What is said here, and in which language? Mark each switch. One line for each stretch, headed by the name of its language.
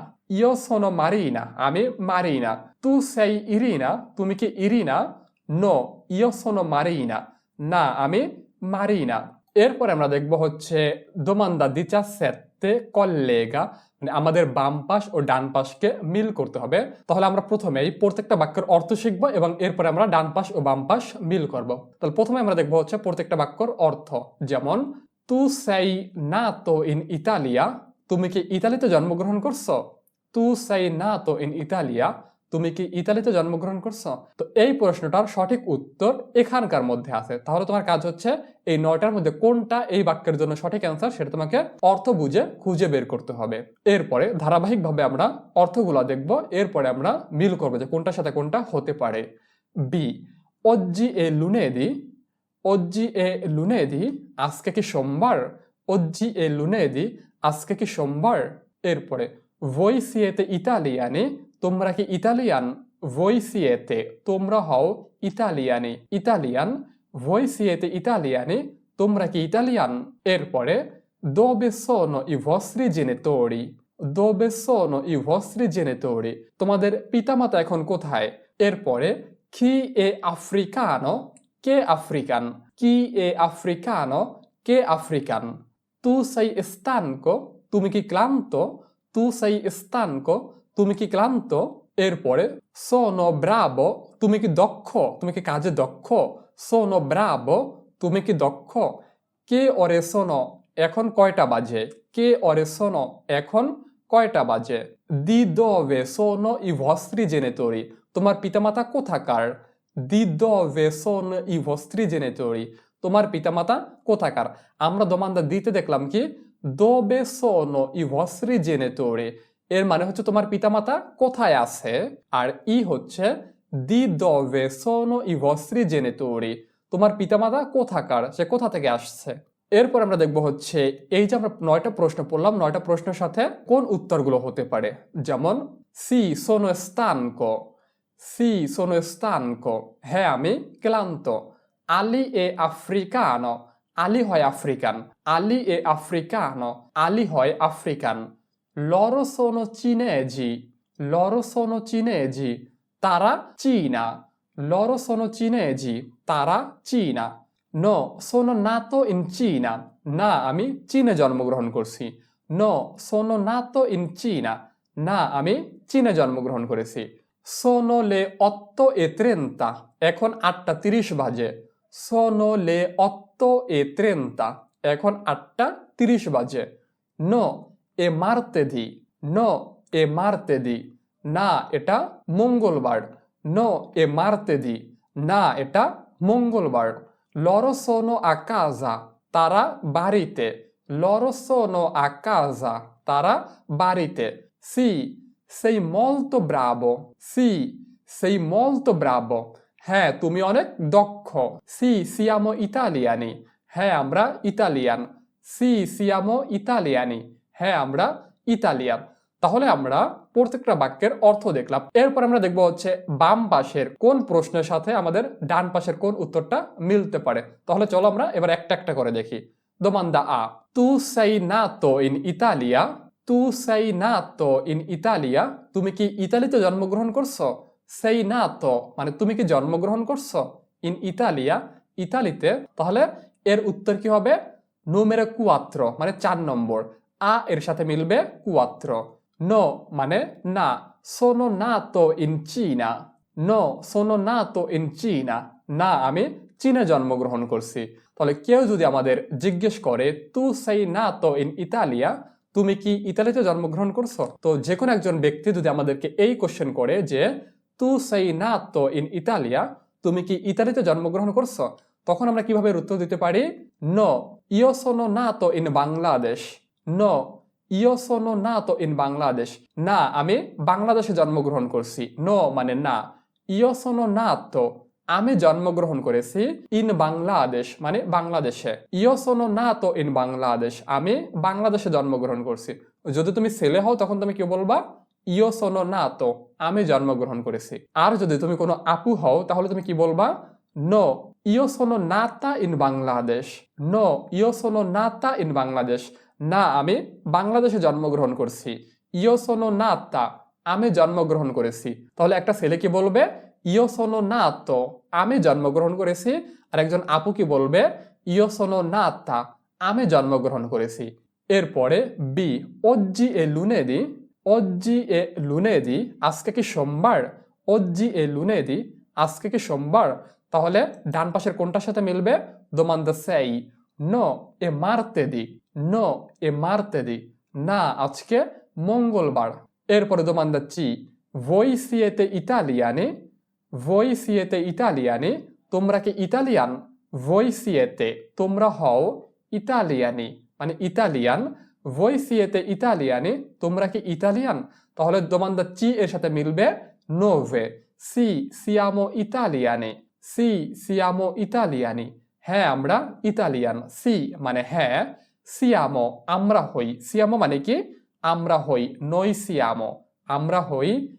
Italian: io sono Marina,
Bangla: আমি Marina.
Italian: tu sei Irina,
Bangla: তুমি কি Irina?
Italian: no io sono Marina,
Bangla: না আমি মারিনা। এরপরে আমরা দেখব হচ্ছে domanda 17, collega, মানে আমাদের বাম পাশ ও ডান পাশকে মিল করতে হবে। তাহলে আমরা প্রথমেই প্রত্যেকটা বাক্যের অর্থ শিখবো এবং এরপরে আমরা ডান পাশ ও বাম পাশ মিল করব। তাহলে প্রথমে আমরা দেখবো হচ্ছে প্রত্যেকটা বাক্যর অর্থ। যেমন
Italian: tu sei nato in Italia,
Bangla: তুমি কি ইতালিতে জন্মগ্রহণ করছো? tu sei nato in Italia, তুমি কি ইতালিতে জন্মগ্রহণ করছো? তো এই প্রশ্নটার সঠিক উত্তর এখানকার মধ্যে আছে। তাহলে তোমার কাজ হচ্ছে এই 9টার মধ্যে কোনটা এই বাক্যের জন্য সঠিক অ্যান্সার সেটা তোমাকে অর্থ বুঝে খুঁজে বের করতে হবে। এরপরে ধারাবাহিকভাবে আমরা অর্থগুলো দেখব, এরপরে আমরা মিল করবো যে কোনটার সাথে কোনটা হতে পারে।
Italian: বি, oggi è lunedì, oggi è lunedì,
Bangla: আজকে কি সোমবার?
Italian: oggi è lunedì,
Bangla: আজকে কি সোমবার? এরপরে
Italian: voi siete italiani,
Bangla: তোমরা কি ইতালিয়ান? voi siete, তোমরা হও ইতালিয়ানি, ইতালিয়ান।
Italian: voi siete italiani,
Bangla: তোমরা কি ইতালিয়ান?
Italian: এরপরে dove sono i vostri genitori, dove sono i vostri genitori,
Bangla: তোমাদের পিতামাতা এখন কোথায়?
Italian: এরপরে chi è africano,
Bangla: কে আফ্রিকান?
Italian: chi è africano,
Bangla: কে আফ্রিকান?
Italian: tu sei stanco,
Bangla: তুমি কি ক্লান্ত?
Italian: tu sei stanco, তুমি কি ক্লান্ত?
Bangla: এরপরে sono bravo, তুমি কি দক্ষ? তুমি কি কাজে দক্ষ? sono bravo, তুমি কি দক্ষ? কে ore sono, এখন কয়টা বাজে? কে ore sono, এখন কয়টা বাজে?
Italian: di dove sono i vostri genitori,
Bangla: তোমার পিতামাতা কোথাকার?
Italian: di dove sono i vostri genitori,
Bangla: তোমার পিতামাতা কোথাকার? আমরা দোমানদা দিতে দেখলাম কি
Italian: dove sono i vostri genitori,
Bangla: এর মানে হচ্ছে তোমার পিতামাতা কোথায় আছে। আর ই হচ্ছে
Italian: di dove sono i vostri genitori,
Bangla: তোমার পিতামাতা কোথাকার, সে কোথা থেকে আসছে। এরপর আমরা দেখব হচ্ছে এই যে আমরা 9টা প্রশ্ন পড়লাম, 9টা প্রশ্নের সাথে কোন উত্তরগুলো হতে পারে।
Italian: যেমন sì sono stanco, sì sono stanco,
Bangla: হ্যাঁ আমি ক্লান্ত।
Italian: Ali è africano,
Bangla: আলী হয় আফ্রিকান।
Italian: Ali è africano,
Bangla: আলী হয় African.
Italian: Loro sono cinesi, loro sono cinesi,
Bangla: তারা চীনা।
Italian: loro sono cinesi,
Bangla: তারা চীনা।
Italian: No, sono nato in Cina,
Bangla: না আমি চীনে জন্মগ্রহণ করছি।
Italian: No, sono nato in Cina,
Bangla: না আমি চীনে জন্মগ্রহণ করেছি।
Italian: Sono le 8:30,
Bangla: এখন 8:30 বাজে।
Italian: sono le 8:30,
Bangla: এখন 8:30 বাজে।
Italian: No, è martedì, no, è martedì,
Bangla: না এটা মঙ্গলবার।
Italian: no, è martedì,
Bangla: না এটা মঙ্গলবার।
Italian: loro sono a casa,
Bangla: তারা বাড়িতে।
Italian: loro sono a casa,
Bangla: তারা বাড়িতে।
Italian: sì, sei molto bravo, sì, sei molto bravo,
Bangla: হ্যাঁ তুমি অনেক দক্ষ।
Italian: sì, siamo italiani,
Bangla: হ্যাঁ আমরা ইতালিয়ান।
Italian: sì, siamo italiani,
Bangla: হ্যাঁ আমরা ইতালিয়ান। তাহলে আমরা প্রত্যেকটা বাক্যের অর্থ দেখলাম। এরপর আমরা দেখব হচ্ছে বাম পাশের কোন প্রশ্নের সাথে আমাদের ডান পাশের কোন উত্তরটা মিলতে পারে। তাহলে চলো আমরা এবার একটা একটা করে দেখি।
Italian: domanda A, tu sei nato in Italia, tu sei nato in Italia,
Bangla: তুমি কি ইতালিতে জন্মগ্রহণ করছো? sei nato মানে তুমি কি জন্মগ্রহণ করছো?
Italian: in Italia, ইতালিতে।
Bangla: তাহলে এর উত্তর কি হবে? numero 4 মানে 4 নম্বর। আ এর সাথে মিলবে 4। no মানে না।
Italian: sono nato in Cina, no, sono nato in Cina,
Bangla: না আমি চীনে জন্মগ্রহণ করছি। তাহলে কেউ যদি আমাদের জিজ্ঞেস করে
Italian: tu sei nato in Italia,
Bangla: তুমি কি ইতালিতে জন্মগ্রহণ করছো, তো যে কোনো একজন ব্যক্তি যদি আমাদেরকে এই কোশ্চেন করে যে tu sei nato in Italia, তুমি কি ইতালিতে জন্মগ্রহণ করছো, তখন আমরা কিভাবে উত্তর দিতে পারি?
Italian: no, io sono nato in Bangladesh, no, io sono nato in Bangladesh,
Bangla: না আমি বাংলাদেশে জন্মগ্রহণ করছি। no মানে না। io sono nato, আমি জন্মগ্রহণ করেছি ইন বাংলাদেশ মানে বাংলাদেশে।
Italian: io sono nato in Bangladesh,
Bangla: আমি বাংলাদেশে জন্মগ্রহণ করছি। যদি তুমি ছেলে হও তখন তুমি কি বলবা? io sono nato, আমি জন্মগ্রহণ করেছি। আর যদি তুমি কোনো আপু হও তাহলে তুমি কি বলবা?
Italian: no, io sono nata in Bangladesh, no, io sono nata in Bangladesh,
Bangla: না আমি বাংলাদেশে জন্মগ্রহণ করছি। io sono nata, আমি জন্মগ্রহণ করেছি। তাহলে একটা ছেলে কি বলবে? io sono nato, আমি জন্মগ্রহণ করেছি। আর একজন আপু কি বলবে?
Italian: io sono nata,
Bangla: আমি জন্মগ্রহণ করেছি।
Italian: এরপরে বি, oggi è lunedì, oggi è lunedì,
Bangla: আজকে কি সোমবার?
Italian: oggi è lunedì,
Bangla: আজকে কি সোমবার? তাহলে ডান পাশের কোনটার সাথে মিলবে?
Italian: domanda 6, no, è martedì, no, è martedì,
Bangla: না আজকে মঙ্গলবার।
Italian: এরপরে domanda C, voi siete italiani, voi siete italiani,
Bangla: তোমরা কি ইতালিয়ান,
Italian: voi siete তোমরা হও, ইতালিয়ানি মানে ইতালিয়ান, voi siete italiani
Bangla: তোমরা কি ইতালিয়ান, তাহলে domanda C এর সাথে মিলবে nove,
Italian: sì siamo italiani, sì siamo italiani,
Bangla: হ্যাঁ আমরা ইতালিয়ান, সি মানে হ্যাঁ, siamo আমরা হই, siamo মানে কি আমরা হই, noi siamo আমরা হই,